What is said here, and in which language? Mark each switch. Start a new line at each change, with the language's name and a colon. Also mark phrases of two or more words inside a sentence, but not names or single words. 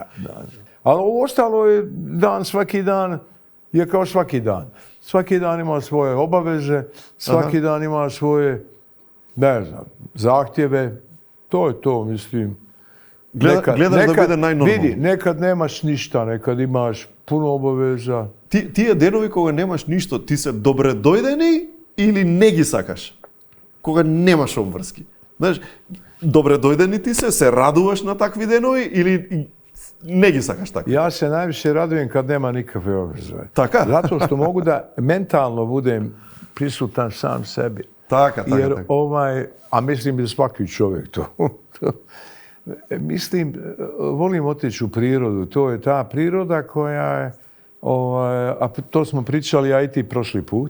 Serbian: Ali ostalo je dan, svaki dan je kao svaki dan. Svaki dan ima svoje obaveze, svaki dan ima svoje, ne znam, zahtjeve. To je to, mislim. Gledaš da bude najnormalno. Vidi, nekad nemaš ništa, nekad imaš puno obaveza.
Macedonian: Тие денови кога немаш ништо, ти се добре дојдени или не ги сакаш? Кога немаш обврски. Знаеш, добре дојдени ти се радуваш на такви денови или не ги сакаш така?
Serbian: Ja se najviše radujem kad nema nikakve obveze.
Macedonian: Така?
Serbian: Zato što mogu da mentalno budem prisutan sam sebi.
Macedonian: Така.
Serbian: Jer a mislim da svaki čovjek to. Mislim, volim otići u prirodu. To je ta priroda koja je, a to smo pričali ja i ti prošli put.